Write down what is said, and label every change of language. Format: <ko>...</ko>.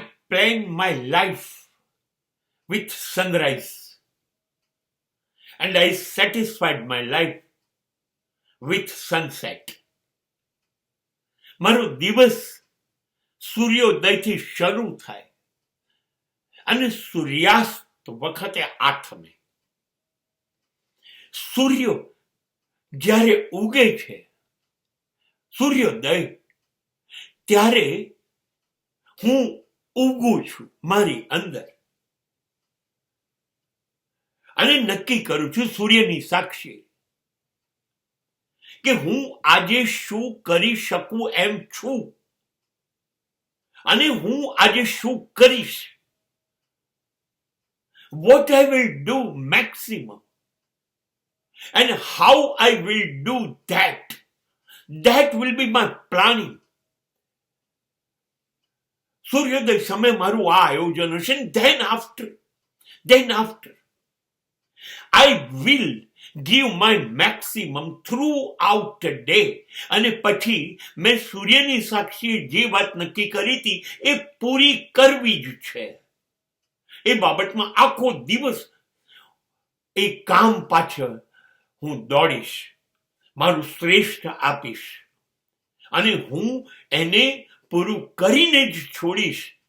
<en>planned my life with sunrise, and I satisfied my life with sunset.</en> <gu>મારો દિવસ સૂર્યોદયથી શરૂ થાય અને સૂર્યાસ્ત વખતે આથમે. સૂર્ય જ્યારે ઉગે છે, સૂર્યોદય, ત્યારે હું ઉગું છું મારી અંદર અને નક્કી કરું છું સૂર્યની સાક્ષી કે હું આજે શું કરી શકું એમ છું અને હું આજે શું કરીશ.</gu> <en>What I will do maximum and how I will do that. That will be my planning.</en> <gu>સૂર્યોદય સમય મારું આ આયોજન હશે.</gu> <en>Then after I will give my maximum throughout the day.</en> <gu>અને પછી મેં સૂર્યની સાક્ષીએ જે વાત નક્કી કરી હતી એ પૂરી કરવી જ છે. એ બાબતમાં આખો દિવસ એ કામ પાછળ હું દોડીશ, મારું શ્રેષ્ઠ આપીશ અને હું એને પૂરું કરીને જ છોડીશ.</gu>